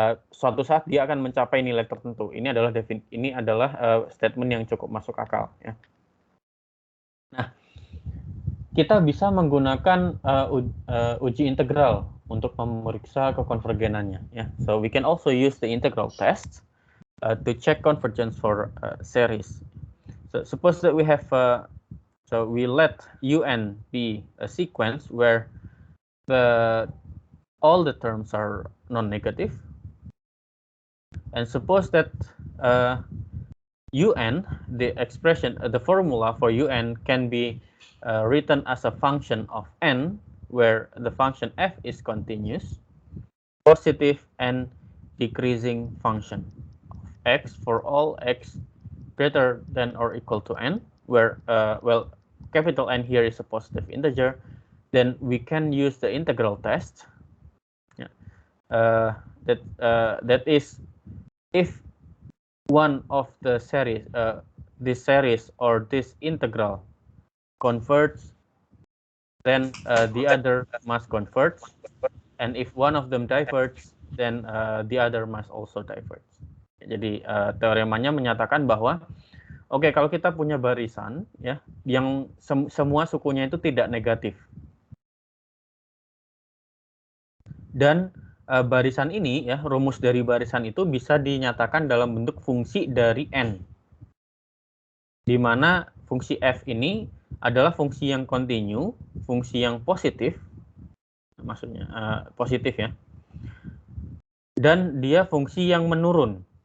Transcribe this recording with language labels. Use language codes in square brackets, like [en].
[id] Suatu saat dia akan mencapai nilai tertentu. Ini adalah statement yang cukup masuk akal ya. Nah, kita bisa menggunakan uji integral untuk memeriksa kekonvergenannya ya. [en] So we can also use the integral test to check convergence for series. So suppose that we have, so we let UN be a sequence where all the terms are non-negative, and suppose that UN, the expression, the formula for UN can be written as a function of n, where the function f is continuous, positive and decreasing function of x for all x greater than or equal to n, where, well, capital N here is a positive integer. Then we can use the integral test. That is, if one of the series, this series or this integral converges, then the other must converge, and if one of them diverges, then the other must also diverge. [id] Jadi teoremanya menyatakan bahwa oke, kalau kita punya barisan ya yang semua sukunya itu tidak negatif, dan barisan ini ya, rumus dari barisan itu bisa dinyatakan dalam bentuk fungsi dari n, di mana fungsi f ini adalah fungsi yang kontinu, fungsi yang positif, maksudnya positif ya, dan dia fungsi yang menurun.